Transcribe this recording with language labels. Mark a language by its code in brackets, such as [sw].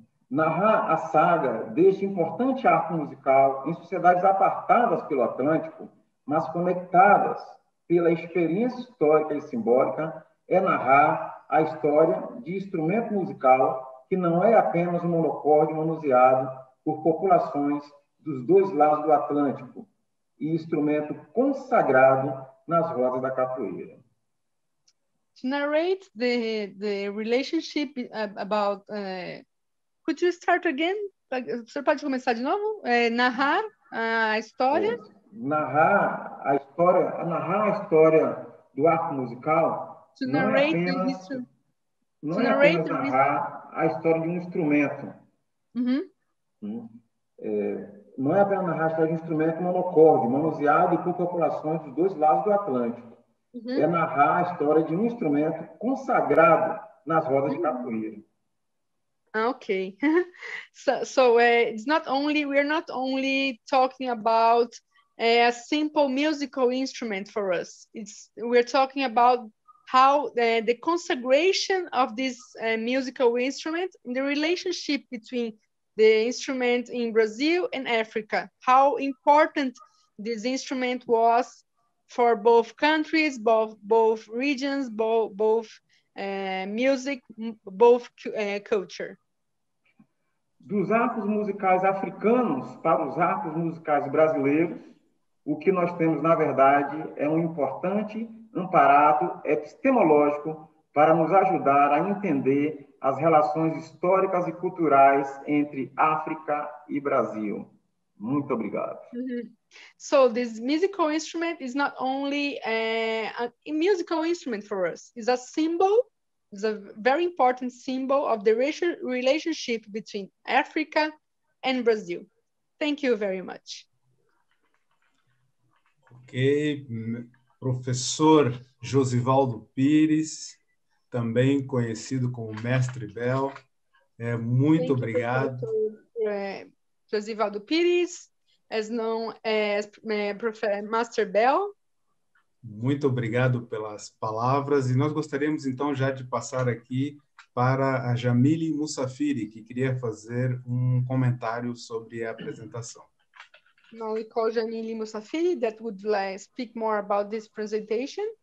[pt] Narrar a saga deste importante arco musical em sociedades apartadas pelo Atlântico, mas conectadas pela experiência histórica e simbólica, é narrar a história de instrumento musical que não é apenas um monocorde manuseado por populações dos dois lados do Atlântico e instrumento consagrado nas rodas da capoeira. [en] To narrate the relationship about... could you start again? [pt] Você pode começar de novo? Narrar a história? Narrar a história do arco musical não é apenas narrar a história de um instrumento. Mm-hmm. Não é apenas narrar a história de um instrumento monocorde, manuseado por populações dos dois lados do Atlântico. Mm-hmm. É narrar a história de um instrumento consagrado nas rodas de capoeira. [en] Okay, so it's not only, we're not only talking about a simple musical instrument for us. We're talking about how the consagration of this musical instrument and the relationship between the instrument in Brazil and Africa, how important this instrument was for both countries, both regions, both music, both culture. [pt] Dos arcos musicais africanos para os arcos musicais brasileiros, o que nós temos, na verdade, é um importante amparado epistemológico para nos ajudar a entender as relações históricas e culturais entre África e Brasil. Muito obrigado. Mm-hmm. [en] So this musical instrument is not only a musical instrument for us, it's a symbol. It's a very important symbol of the relationship between Africa and Brazil. Thank you very much. [pt] Ok, professor Josivaldo Pires, também conhecido como Mestre Bel, muito obrigado. [en] Josivaldo Pires, as known as Master Bel. [pt] Muito obrigado pelas palavras e nós gostaríamos então já de passar aqui para a Jamile Musafiri, que queria fazer um comentário sobre a apresentação. [en] Now we call Jamile Musafiri that would speak more about this presentation.